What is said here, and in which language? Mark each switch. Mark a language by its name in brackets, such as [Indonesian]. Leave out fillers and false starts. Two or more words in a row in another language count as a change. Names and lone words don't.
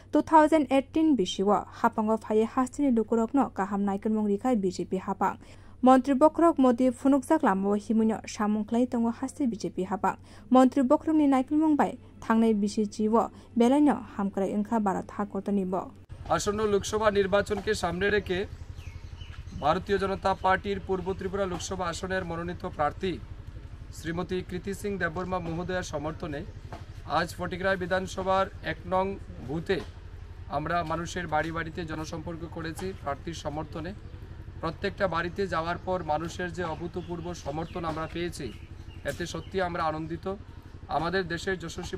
[Kok Borok] 2018 Bishiwa Hapango Faye Hastini Lukurokno Kaham Naikon Mongrika BJP Hapang Montri Bokrok Modi Funukzak Lamo Himuno Shamung Klai Tongo Hasti BJP Hapang Montri Bokrokni Naikon Mongbai Tangnai Bishi Jiwo Belano Hamkara Inka Barat Hakotanibo [Bangla] আসন্ন লোকসভা নির্বাচনকে সামনে রেখে ভারতীয় জনতা পার্টির পূর্ব ত্রিপুরা লোকসভা আসনের মনোনীত প্রার্থী শ্রীমতী কৃতি সিং দেববর্মা মহোদয়ার সমর্থনে আজ ফটিকরায় বিধানসভার 1 নং বুথে আমরা মানুষের বাড়ি বাড়িতে জনসম্পর্ক করেছি প্রার্থীর সমর্থনে প্রত্যেকটা বাড়িতে যাওয়ার পর মানুষের যে অভূতপূর্ব সমর্থন আমরা পেয়েছি এতে সত্যি আমরা আনন্দিত আমাদের দেশের যশস্বী